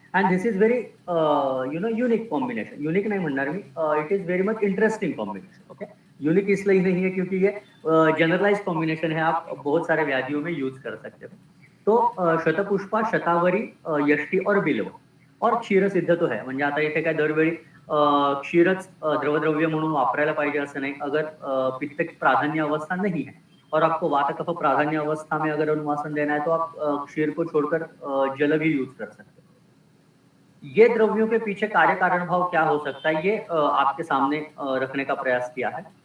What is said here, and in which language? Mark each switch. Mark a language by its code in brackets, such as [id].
[en] and this is very unique combination, [mr] unique नहीं म्हणणार मी, [en] It is very much interesting combination. [hi] Okay, unique इसलिए नहीं है क्योंकि ये जनरलाइज कॉम्बिनेशन है, आप बहुत सारे व्याधियों में यूज कर सकते हो। तो शतपुष्पा, शतावरी, यष्टि और बिल्व, और क्षीरसिद्ध तो है, [mr] म्हणजे आता इथे काय दरवेळी क्षीरच द्रवद्रव्य म्हणून वापरायला पाहिजे असं नहीं। [hi] अगर पित्त की प्राधान्य अवस्था नहीं है और आपको वात कफ प्राधान्य अवस्था में अगर अनुवासन देना है तो आप क्षीर को छोड़कर जल भी यूज कर सकते हैं। ये द्रव्यों के पीछे कार्य कारण भाव क्या हो सकता है, ये आपके सामने रखने का प्रयास किया है।